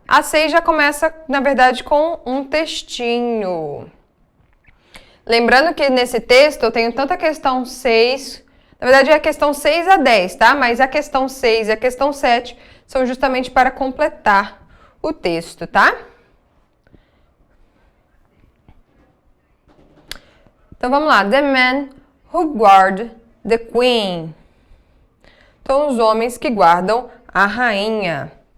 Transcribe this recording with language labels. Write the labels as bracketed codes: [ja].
[pt] A 6 já começa, na verdade, com um textinho. Lembrando que nesse texto eu tenho tanto a questão 6, na verdade é a questão 6 a 10, tá? Mas a questão 6 e a questão 7 são justamente para completar o texto, tá? Então vamos lá. [en] The men who guard the queen. [pt] Então, os homens que guardam a rainha.